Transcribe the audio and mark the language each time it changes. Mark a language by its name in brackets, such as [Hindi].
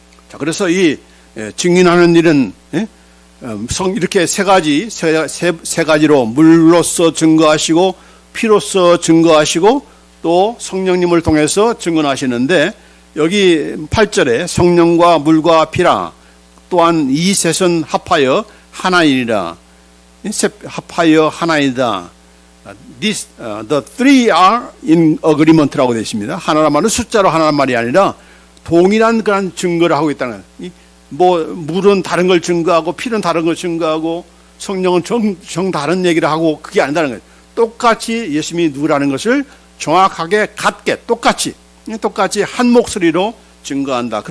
[Korean] 자, 그래서 이 증인하는 일은 이렇게 세 가지로 물로서 증거하시고, 피로서 증거하시고, 또 성령님을 통해서 증언하시는데, 여기 8절에 성령과 물과 피라, 또한 이 셋은 합하여 하나이니라. 합하여 하나이다. [English] The three are in agreement라고 [Korean] 되어 있습니다. 하나란 말은 숫자로 하나란 말이 아니라 동일한 그런 증거를 하고 있다는 거예요. 물은 다른 걸 증거하고, 피는 다른 걸 증거하고, 성령은 정 다른 얘기를 하고, 그게 아니다는 거예요. 똑같이 예수님이 누구라는 것을 정확하게 같게 똑같이 한 목소리로 증거한다.